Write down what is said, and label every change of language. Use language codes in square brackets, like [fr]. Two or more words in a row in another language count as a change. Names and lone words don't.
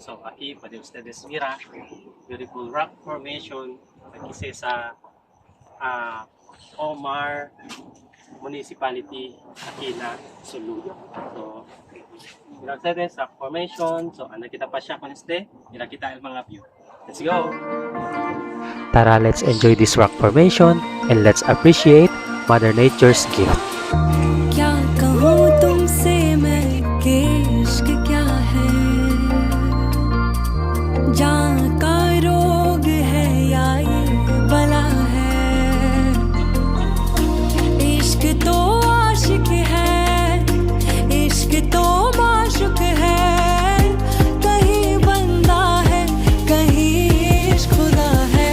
[cbk] So aquí puede ustedes mirar [en] beautiful rock formation [cbk] aquí sa Omar Municipality Aquila, Sulu. So mira ustedes [en] rock formation. [cbk] So anda kita pa siya con este. Mira kita el mga view. [en] Let's go. Tara, let's enjoy this rock formation and let's appreciate Mother Nature's gift. [hi] क्या कहूँ तुमसे मैं कि इश्क क्या है, जान का रोग है या ये बला है। इश्क तो आशिक है, इश्क तो माशुक है, कहीं बंदा है कहीं इश्क खुदा है।